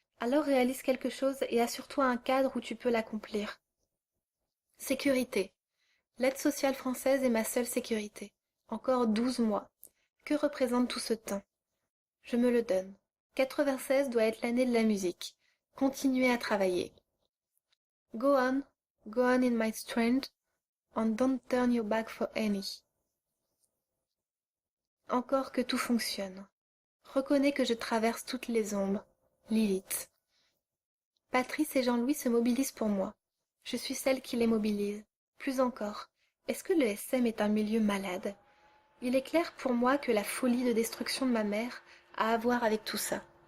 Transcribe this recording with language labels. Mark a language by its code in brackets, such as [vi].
[fr] Alors réalise quelque chose et assure-toi un cadre où tu peux l'accomplir. Sécurité. L'aide sociale française est ma seule sécurité. Encore 12 mois. Que représente tout ce temps? Je me le donne. 96 doit être l'année de la musique. Continuez à travailler. [en] Go on in my strength, and don't turn your back for any. [fr] Encore que tout fonctionne. Reconnais que je traverse toutes les ombres. Lilith. Patrice et Jean-Louis se mobilisent pour moi. Je suis celle qui les mobilise. Plus encore, est-ce que le SM est un milieu malade? Il est clair pour moi que la folie de destruction de ma mère a à voir avec tout ça.